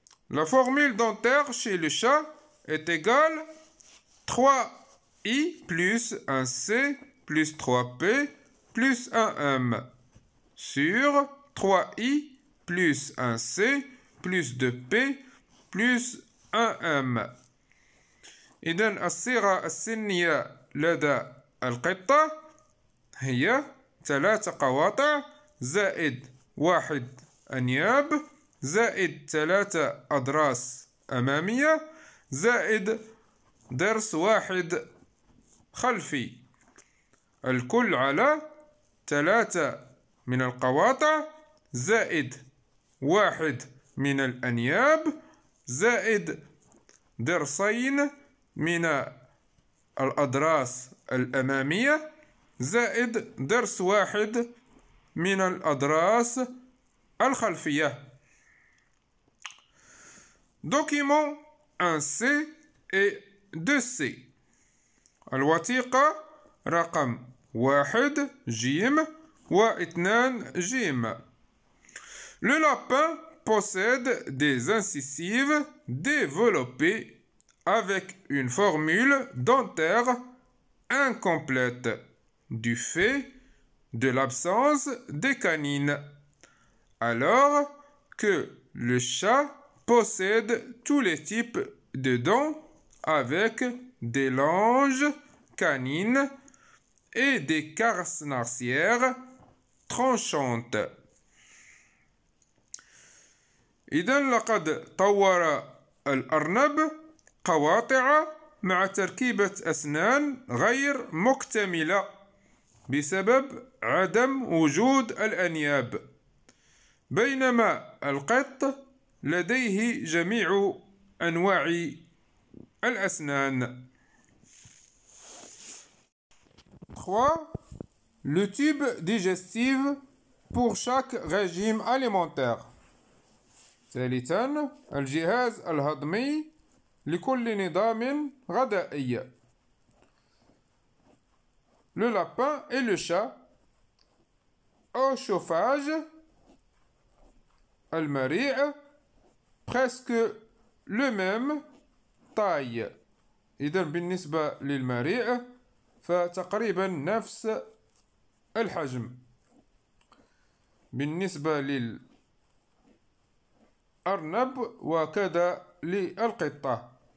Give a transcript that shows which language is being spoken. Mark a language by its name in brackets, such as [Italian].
[French] La formule dentaire chez le chat est égale 3i plus 1c plus 3p plus 1m sur 3i plus 1c plus 2p plus 1m. [Arabic] إذن الصيغة السنية لدى القطة هي 3 قواطع زائد 1 أنياب زائد 3 أضراس أمامية زائد ضرس 1 خلفي، الكل على 3 من القواطع زائد 1 من الأنياب زائد ضرسين من الأضراس الأمامية زائد ضرس 1 من الأضراس الخلفية. [French] Document 1C et 2C. [Arabic] الوثيقة رقم 1 جيم و 2 جيم. [French] Le lapin possède des incisives développées avec une formule dentaire incomplète du fait de l'absence des canines, alors que le chat possède tous les types de dents avec des langes canines et des carnassières tranchantes. [Arabic] إذا لقد طور الأرنب قواطع مع تركيبة أسنان غير مكتملة بسبب عدم وجود الأنياب، بينما القط لديه جميع أنواع الأسنان. 3. [French] Le tube digestif pour chaque régime alimentaire. [Arabic] ثالثا الجهاز الهضمي لكل نظام غذائي. [French] Le lapin et le chat au chauffage المريء presque le même taille. [Arabic] إذا بالنسبة للمريء فتقريبا نفس الحجم. بالنسبة للأرنب وكذا للقطة.